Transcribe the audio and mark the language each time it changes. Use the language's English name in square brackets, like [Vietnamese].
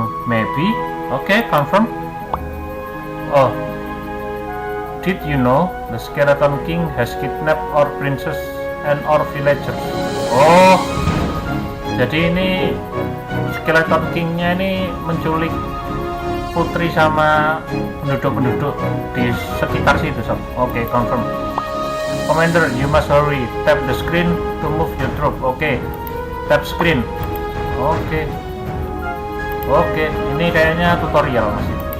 [English] Maybe. Okay, confirm. Oh, did you know the skeleton king has kidnapped our princess and our villagers? [Indonesian] Oh, jadi ini skeleton kingnya ini menculik putri sama penduduk-penduduk di sekitar situ sob. Oke, confirm. [English] Commander, you must hurry. Tap the screen to move your troop. [Indonesian] Oke, [English] tap screen. [Indonesian] Oke. Oke, ini kayaknya tutorial masih.